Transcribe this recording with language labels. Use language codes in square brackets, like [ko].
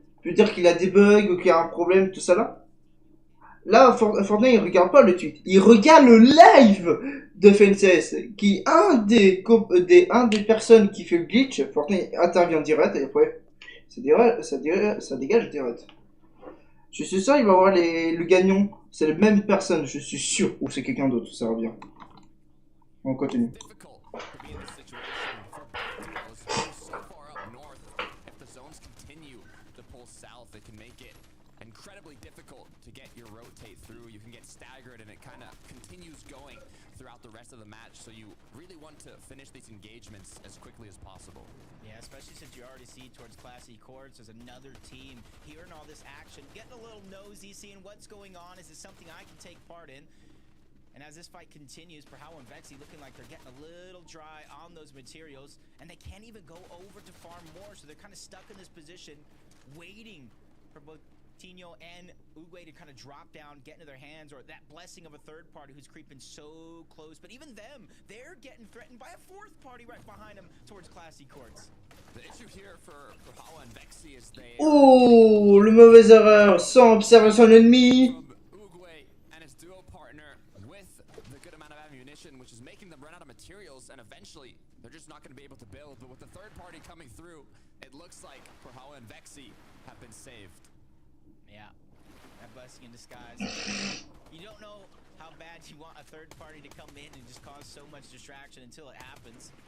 [fr] Je veux dire qu'il a des bugs ou qu'il y a un problème, tout ça là. Là, Fortnite il regarde pas le tweet, il regarde le live de FNCS qui un des personnes qui fait le glitch. Fortnite intervient direct et après ça dégage direct. Je suis sûr il va avoir le gagnant. C'est la même personne, je suis sûr. Ou c'est quelqu'un d'autre, ça va bien. On continue. [en] Difficult to be in this situation for both duos who so far up north. If the zones continue to pull south, it can make it incredibly difficult to get your rotate through. You can get staggered and it kind of continues going throughout the rest of the match, so you really want to finish these engagements as quickly as possible. Yeah, especially since you already see towards Class E courts, there's another team hearing all this action, getting a little nosy, seeing what's going on. Is this something I can take part in? And as this fight continues, Perhao and Vexy looking like they're getting a little dry on those materials, and they can't even go over to farm more, so they're kind of stuck in this position, waiting for both Tino and Uguay to kind of drop down, get into their hands, or that blessing of a third party who's creeping so close. But even them, they're getting threatened by a fourth party right behind them towards Class E courts. The issue here for Perhao and Vexy is they [fr] Oh, le mauvais erreur, sans observer son ennemi. [en] from Uguay and his duo partner with the good amount of ammunition, which is making them run out of materials, and eventually they're just not going to be able to build. But with the third party coming through, it looks like Perhao and Vexy have been saved. Yeah, that blessing in disguise. You don't know how bad you want a third party to come in and just cause so much distraction until it happens.